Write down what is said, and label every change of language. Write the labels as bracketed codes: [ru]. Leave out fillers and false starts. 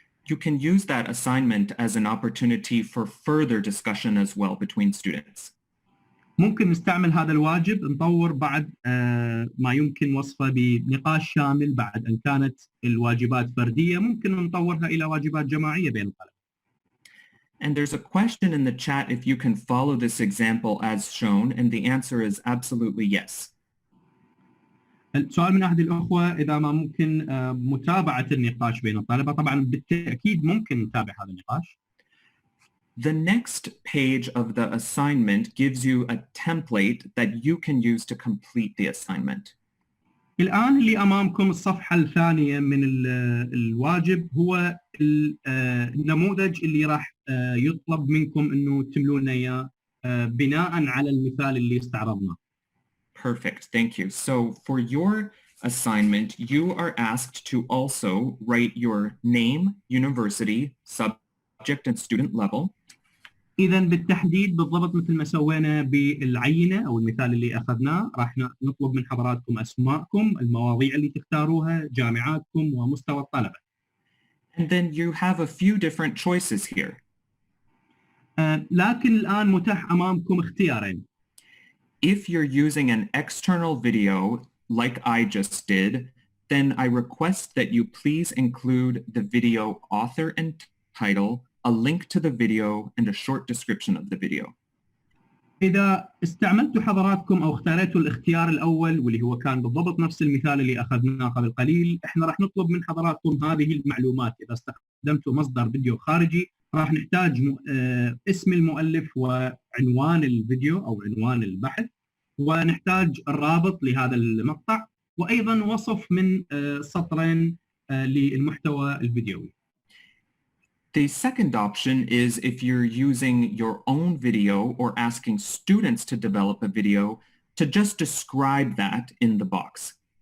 [en] You can use that assignment as an opportunity for further discussion as well between students. [ar] ممكن نستعمل هذا الواجب نطور بعد ما يمكن وصفه بنقاش شامل. بعد أن كانت الواجبات فردية ممكن نطورها إلى واجبات جماعية بين الطلبة. [en] And there's a question in the chat if you can follow this example as shown, and the answer is absolutely yes. [ar] السؤال من أحد الأخوة إذا ما ممكن متابعة النقاش بين الطلبة. طبعا بالتأكيد ممكن نتابع هذا النقاش. [en] The next page of the assignment gives you a template that you can use to complete the assignment. [ar] الآن اللي أمامكم الصفحة الثانية من الواجب هو النموذج اللي راح يطلب منكم إنه تملونه إياه بناء على المثال اللي استعرضناه. [en] Perfect, thank you. So for your assignment, you are asked to also write your name, university, subject, and student level. [ar] إذا بالتحديد بالضبط مثل ما سوينا بالعينة أو المثال اللي أخذناه، راح نطلب من حضراتكم أسماءكم، المواضيع اللي تختاروها، جامعاتكم، ومستوى الطلبة. [en] And then you have a few different choices here. [ar] لكن الآن متاح أمامكم اختيارين. [en] If you're using an external video like I just did, then I request that you please include the video author and title, a link to the video, and a short description of the video. [ar] إذا استعملتوا حضراتكم أو اختاريتوا الاختيار الأول واللي هو كان بالضبط نفس المثال اللي أخذناه قبل قليل، إحنا راح نطلب من حضراتكم هذه المعلومات. إذا استخدمتوا مصدر فيديو خارجي راح نحتاج اسم المؤلف وعنوان الفيديو أو عنوان البحث، ونحتاج الرابط لهذا المقطع، وأيضا وصف من سطرين للمحتوى الفيديوي. [en] The second option is if you're using your own video or asking students to develop a video, to just describe that in the box.